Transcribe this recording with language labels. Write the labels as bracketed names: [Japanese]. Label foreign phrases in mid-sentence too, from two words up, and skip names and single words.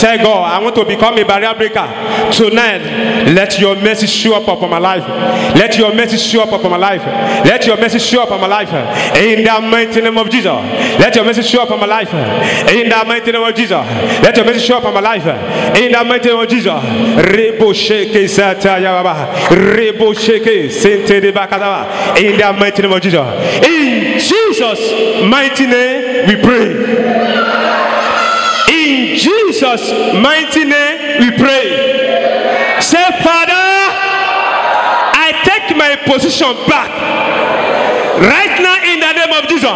[English] Tell God, I want to become a barrier breaker. Tonight, let your mercy show up upon my life. Let your mercy show up upon my life. Let your mercy show up upon my life. In the mighty name of Jesus. Let your mercy show up upon my life. In the mighty name of Jesus. Let your mercy show up upon my life. In the mighty name of Jesus. Rebo sheke sataya baba. Rebo sheke sente de bakadaba. In the mighty name of Jesus. In Jesus' mighty name we pray. In Jesus' mighty name we pray. Say, Father, I take my position back. Right now in the name of Jesus.